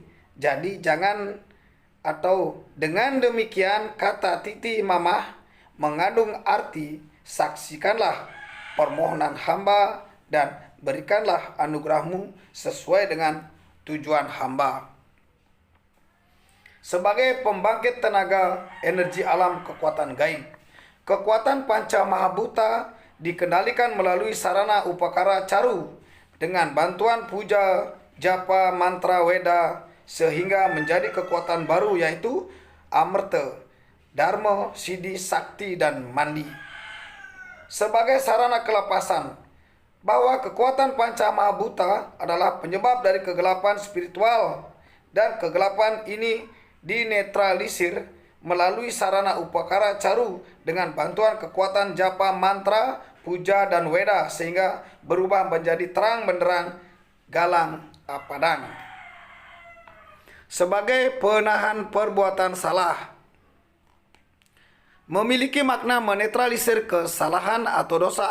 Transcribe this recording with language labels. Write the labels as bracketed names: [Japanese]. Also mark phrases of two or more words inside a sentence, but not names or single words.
[Indonesian] Jadi jangan atau dengan demikian kata titi mamah mengandung arti saksikanlah permohonan hamba dan berikanlah anugerahmu sesuai dengan tujuan hamba. Sebagai pembangkit tenaga energi alam kekuatan gaib, kekuatan [Sanskrit] panca mahabhuta [Indonesian] dikendalikan melalui sarana upakara caru dengan bantuan puja, japa, mantra, weda sehingga menjadi kekuatan baru yaitu amerta, dharma, siddhi, sakti, dan mandi. Sebagai sarana kelepasan, bahwa kekuatan [Sanskrit] panca mahabhuta [Indonesian] adalah penyebab dari kegelapan spiritual dan kegelapan ini dinetralisir melalui sarana upakara caru dengan bantuan kekuatan japa, mantra, puja, dan weda sehingga berubah menjadi terang benderang, [Balinese] galang padang. [Indonesian] Sebagai penahan perbuatan salah, memiliki makna menetralisir kesalahan atau dosa